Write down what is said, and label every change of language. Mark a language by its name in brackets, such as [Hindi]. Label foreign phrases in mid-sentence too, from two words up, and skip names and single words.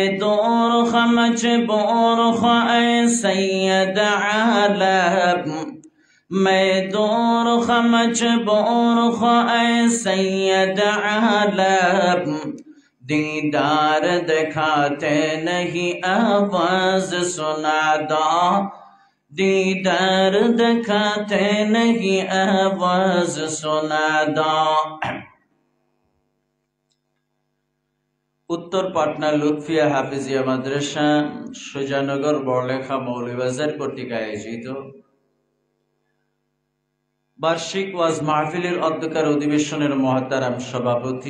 [Urdu] دور مجبور اے سید عالم میں دور مجبور اے سید عالم دیدار دکھاتے نہیں آواز سنا دو دیدار دکھاتے نہیں آواز سنا دو [Bangla] উত্তর পাটনা লুৎফিয়া হাফিজিয়া মাদ্রাসা সুজানগর বড়লেখা মৌলভীবাজার কর্তৃক আয়োজিত বার্ষিক ওয়াজ মাহফিলের অধ্যকার অধিবেশনের মহতারাম সভাপতি